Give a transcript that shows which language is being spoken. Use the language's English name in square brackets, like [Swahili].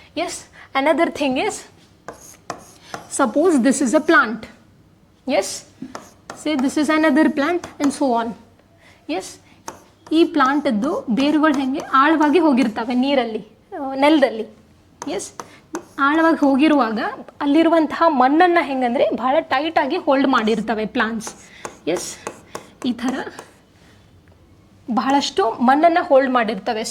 [English] Yes, another thing is, suppose this is a plant. Yes, say this is another plant and so on. [Kannada] Yes, ಈ ಪ್ಲಾಂಟದ್ದು ಬೇರುಗಳು ಹೆಂಗೆ ಆಳವಾಗಿ ಹೋಗಿರ್ತವೆ ನೀರಲ್ಲಿ, ನೆಲದಲ್ಲಿ. S, ಆಳವಾಗಿ ಹೋಗಿರುವಾಗ ಅಲ್ಲಿರುವಂತಹ ಮಣ್ಣನ್ನು ಹೆಂಗಂದರೆ ಭಾಳ ಟೈಟಾಗಿ ಹೋಲ್ಡ್ ಮಾಡಿರ್ತವೆ ಪ್ಲಾಂಟ್ಸ್. ಎಸ್, ಈ ಥರ ಬಹಳಷ್ಟು ಮಣ್ಣನ್ನು ಹೋಲ್ಡ್ ಮಾಡಿರ್ತವೆ.